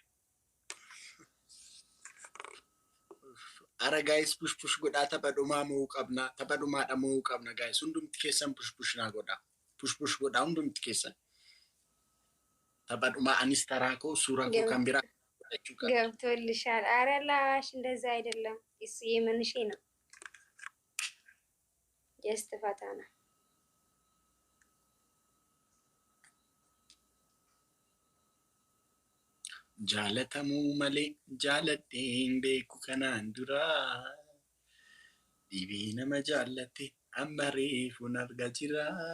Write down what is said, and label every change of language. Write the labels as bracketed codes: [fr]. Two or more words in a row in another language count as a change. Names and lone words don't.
[om] Ara guys push godhaa tapha dhumaa mo'uu qabna. Tapha dhumaadha mo'uu qabna guys. Hundumti keessan push naa godhaa. Push godhaa hundumti keessan. Tapha dhumaa anis taraa koo suuraa koo kan biraa godhachuu qabna. [am] ገብቶልሻል። ኧረ ላሽ እንደዛ አይደለም። እሱ የምንሽ ነው። ጀስት ፈታ ነው። [om] Jaalatamuu malee jaaladheen beeku kanaan dura dhibee nama jaallate amma reefuun argaa jira.